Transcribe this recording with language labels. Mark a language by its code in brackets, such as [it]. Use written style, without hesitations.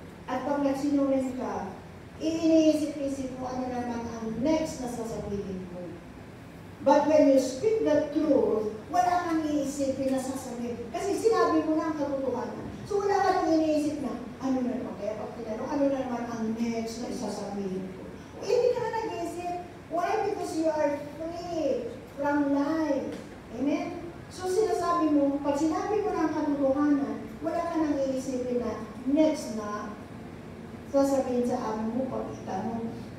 [tl] At pag nagsinungaling ka, iniisip-isip mo ano naman ang next na sasabihin mo. [en] But when you speak the truth, [tl] wala kang iisipin na sasabihin. Kasi sinabi mo na ang katotohanan. So wala kang iniisip na, ano na naman, kaya pag tinanong, ano na naman ang next na isasabihin ko. Hindi ka na nag-iisip. Why? [en] Because you are free from life. Amen? [tl] So sinasabi mo, pag sinabi mo na ang katotohanan, wala ka nang iisipin na next na sasabihin sa amo mo pag itanong.